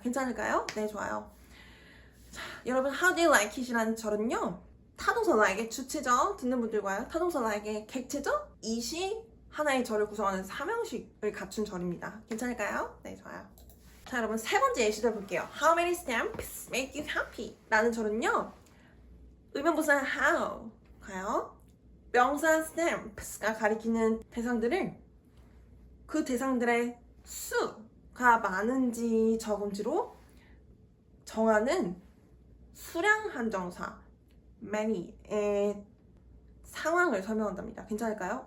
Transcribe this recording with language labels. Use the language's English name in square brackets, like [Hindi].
[Korean] 괜찮을까요? 네, 좋아요. 자, 여러분, [English] how do you like it [Korean] 이라는 절은요, 타동사 like의 주체죠. 듣는 분들과요, 타동사 like의 객체죠. 이시 하나의 절을 구성하는 삼형식을 갖춘 절입니다. 괜찮을까요? 네, 좋아요. 자, 여러분, 세 번째 예시절 볼게요. [English] How many stamps make you happy? [Korean] 라는 절은요, 의문부사 how가요, 명사 stamps가 가리키는 대상들을 그 대상들의 수가 많은지 적은지로 정하는 수량 한정사 many의 상황을 설명한답니다. 괜찮을까요?